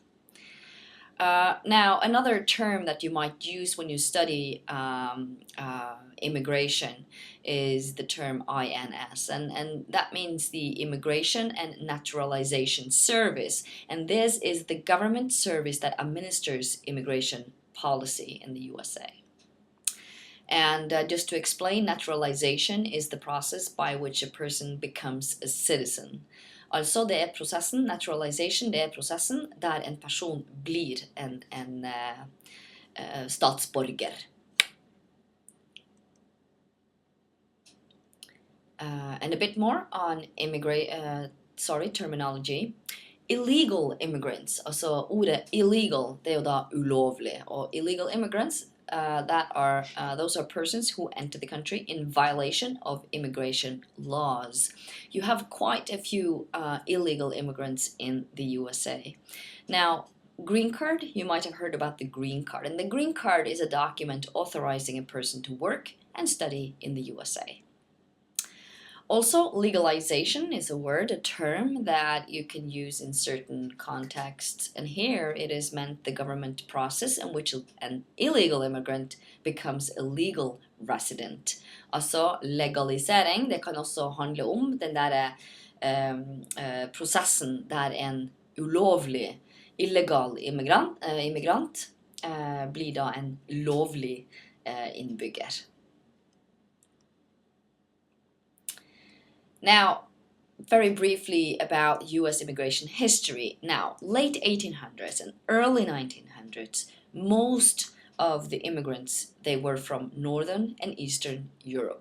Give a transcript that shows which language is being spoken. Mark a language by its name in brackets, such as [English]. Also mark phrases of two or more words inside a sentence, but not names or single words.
[English] Now, another term that you might use when you study immigration is the term INS, and that means the Immigration and Naturalization Service, and this is the government service that administers immigration policy in the USA. And just to explain, naturalization is the process by which a person becomes a citizen. [Norwegian] Altså det er prosessen, naturalization, det er prosessen der en person blir en statsborger. [English] And a bit more on terminology. Illegal immigrants, [Norwegian] altså ordet illegal, det er jo da ulovlig, og [English] illegal immigrants, those are persons who enter the country in violation of immigration laws. You have quite a few illegal immigrants in the USA. Now, green card, you might have heard about the green card, and the green card is a document authorizing a person to work and study in the USA. Also, legalization is a term that you can use in certain contexts, and here it is meant the government process in which an illegal immigrant becomes a legal resident. [Norwegian] Altså legalisering, det kan også handle om den der prosessen der en ulovlig, [English] illegal immigrant [Norwegian] blir da en lovlig innbygger. [English] Now, very briefly about US immigration history. Now, late 1800s and early 1900s, most of the immigrants, they were from Northern and Eastern Europe.